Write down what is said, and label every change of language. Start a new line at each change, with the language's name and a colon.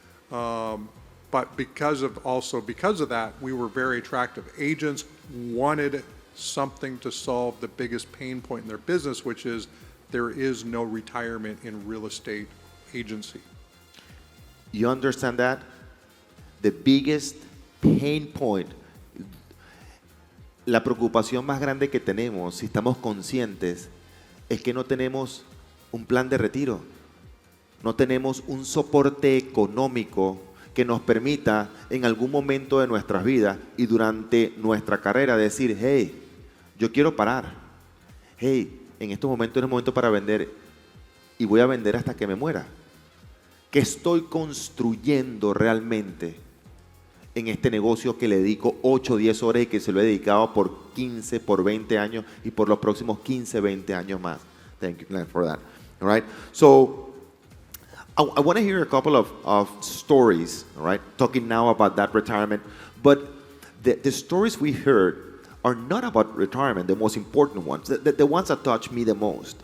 English: But because of that, we were very attractive. Agents wanted something to solve the biggest pain point in their business, which is there is no retirement in real estate agency. You understand that? The biggest pain point,
Spanish: la preocupación más grande que tenemos, si estamos conscientes, es que no tenemos un plan de retiro. No tenemos un soporte económico que nos permita en algún momento de nuestras vidas y durante nuestra carrera decir, hey, yo quiero parar. Hey, en estos momentos es el momento para vender y voy a vender hasta que me muera. ¿Qué estoy construyendo realmente en este negocio que le dedico 8 o 10 horas y que se lo he dedicado por 15, por 20 años y por los próximos 15, 20 años más?
English: Thank you, Glenn, for that. All right. So I want to hear a couple of stories, all right, talking now about that retirement. But the stories we heard are not about retirement, the most important ones, the ones that touch me the most.